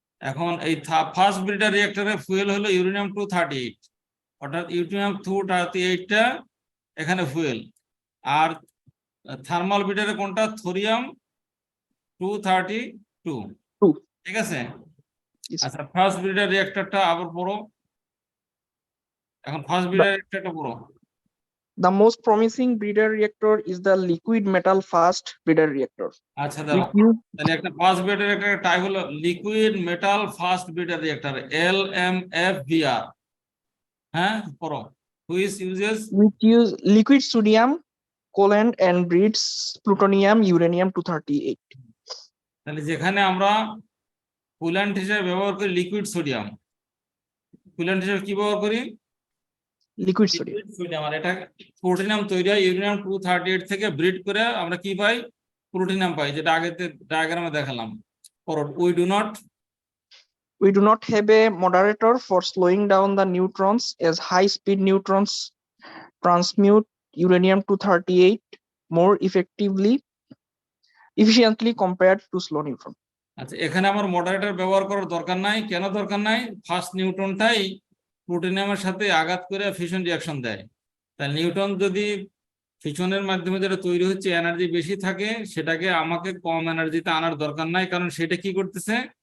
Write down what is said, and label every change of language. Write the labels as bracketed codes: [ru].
[bn] এখন এই first breeder রিঅ্যাক্টরের fuel হলো ইউরেনিয়াম 238, অর্থাৎ ইউরেনিয়াম 238টা এখানে ফুয়েল। আর থার্মাল ব্রিডারে কোনটা? থোরিয়াম 232, ঠিক আছে? আচ্ছা, ফার্স্ট ব্রিডার রিঅ্যাক্টরটা আবার পড়ো। এখন ফার্স্ট ব্রিডার রিঅ্যাক্টরটা পুরো। [en] The most promising breeder reactor is the liquid metal fast breeder reactor. [bn] আচ্ছা দাঁড়াও, [en] Which use [bn] তাহলে একটা ফার্স্ট ব্রিডার একটা টাইপ হলো liquid metal fast breeder reactor, LMFBR। হ্যাঁ, পড়ো। [en] Which uses liquid sodium coolant and breeds plutonium uranium 238. [bn] তাহলে যেখানে আমরা কুল্যান্ট হিসেবে ব্যবহার করি লিকুইড সোডিয়াম, কুল্যান্ট হিসেবে কি ব্যবহার করি? [en] Liquid sodium. [bn] Liquid sodium. আর এটা প্লুটোনিয়াম তৈরি হয় ইউরেনিয়াম 238 থেকে ব্রিড করে আমরা কি পাই? প্লুটোনিয়াম পাই, যেটা আগেতে ডায়াগ্রামে দেখালাম। পড়ো। [en] We do not have a moderator for slowing down the neutrons, as high speed neutrons transmute uranium 238 more efficiently compared to slow neutron. [bn] আচ্ছা, এখানে আমার মডারেটর ব্যবহার করার দরকার নাই। কেন দরকার নাই? ফার্স্ট নিউট্রনটাই প্লুটোনিয়ামের সাথে আঘাত করে ফিশন রিঅ্যাকশন দেয়। তাই নিউট্রন যদি ফিশনের মাধ্যমে যেটা তৈরি হচ্ছে এনার্জি বেশি থাকে, সেটাকে আমাকে কম এনার্জিতে আনার দরকার নাই, কারণ সেটা কি করতেছে?